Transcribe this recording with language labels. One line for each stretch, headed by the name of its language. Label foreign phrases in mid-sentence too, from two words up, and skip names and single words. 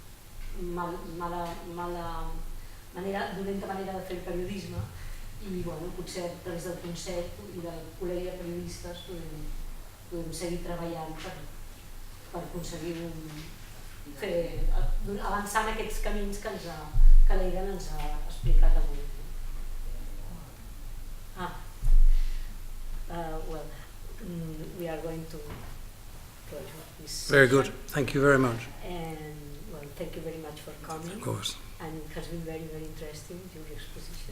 Catalan: dolenta manera de fer el periodisme i potser a través del Consell i del Col·legi de Periodistes podem seguir treballant per aconseguir avançar en aquests camins que l'Aidan ens ha explicat avui.
English: Well, we are going to this. Very good. Thank you very much. And well, thank you very much for coming. Of course. And it has been very, very interesting, your exposition.